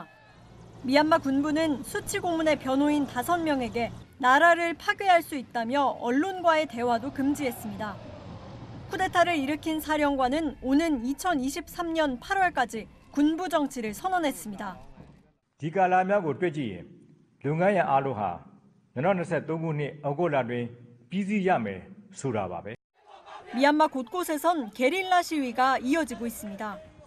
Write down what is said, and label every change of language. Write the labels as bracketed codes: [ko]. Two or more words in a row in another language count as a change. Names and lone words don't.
[ko] 미얀마 군부는 수치 고문의 변호인 5명에게 나라를 파괴할 수 있다며 언론과의 대화도 금지했습니다. 쿠데타를 일으킨 사령관은 오는 2023년 8월까지 군부 정치를 선언했습니다. [my] 이 ကာလများကိုတွေ့ကြည့်ရင်လုပ်ငန်းရအားလုံးဟာ2023ခုနှစ်ဩဂုတ်လတွင်ပြီးစီးရမယ်ဆိုတာပါပဲ. [ko] 미얀마 곳곳에선 게릴라 시위가 이어지고 있습니다.